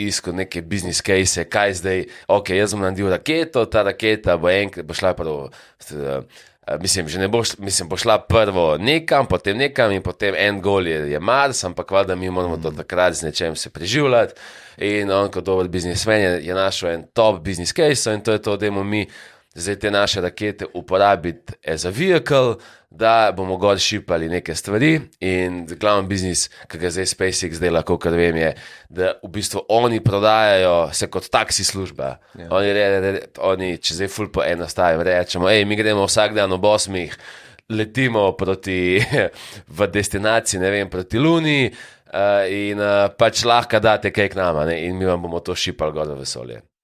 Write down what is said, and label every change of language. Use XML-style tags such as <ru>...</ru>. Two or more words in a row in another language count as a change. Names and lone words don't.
<sl>iskal neke</sl> <en>biznis case,</en> <sl>kaj zdaj, ok, jaz bom naredil raketo, ta raketa bo enkrat, bo šla prvo, mislim, že ne bo, mislim, bo šla prvo nekam, potem nekam in potem en gol je Mars, ampak valjda mi moramo do takrat z nečem se preživljati in on kot dober biznismen je našel en top</sl> <en>business case</en> <sl>in to je to, dajmo mi zdaj te naše rakete uporabiti</sl> <en>as a vehicle,</en> <sl>da bomo gor šipali neke stvari in glavni biznis, ki ga zdaj SpaceX dela, kolikor vem, je, da v bistvu oni prodajajo se kot taksi služba. Oni, če zdaj ful poenostavim, rečemo, mi gremo vsak dan ob 8, letimo proti v destinaciji, ne vem, proti Luni in pač lahko date kaj k nama, ne, in mi vam bomo to šipali gor v vesolje.</sl>